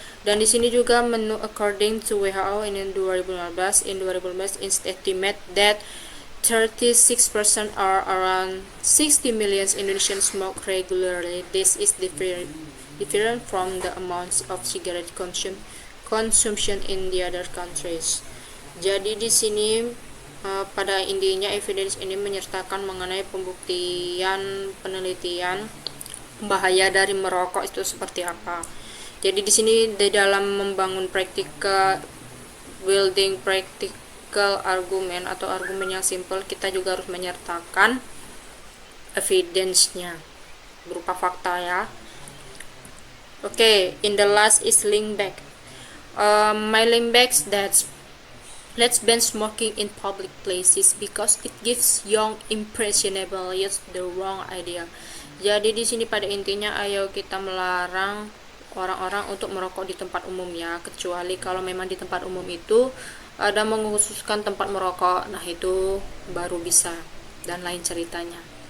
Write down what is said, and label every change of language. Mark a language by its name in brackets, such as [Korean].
[Indonesian] Dan di sini juga [English] according to WHO in 2015 is estimate that 36% or around 60 million Indonesians smoke regularly. This is different from the amounts of cigarette consumption in the other countries. [Indonesian] Jadi di sini pada intinya evidence ini menyertakan mengenai pembuktian penelitian bahaya dari merokok itu seperti apa. Jadi di sini di dalam membangun [English] building practical argument [Indonesian] atau argumen yang simple, kita juga harus menyertakan evidence-nya berupa fakta ya. [English] Oke, in the last is link back. My link back that let's ban smoking in public places because it gives young impressionable youth the wrong idea. [Indonesian] Jadi di sini pada intinya ayo kita melarang orang-orang untuk merokok di tempat umum ya, kecuali kalau memang di tempat umum itu ada mengkhususkan tempat merokok, nah itu baru bisa dan lain ceritanya.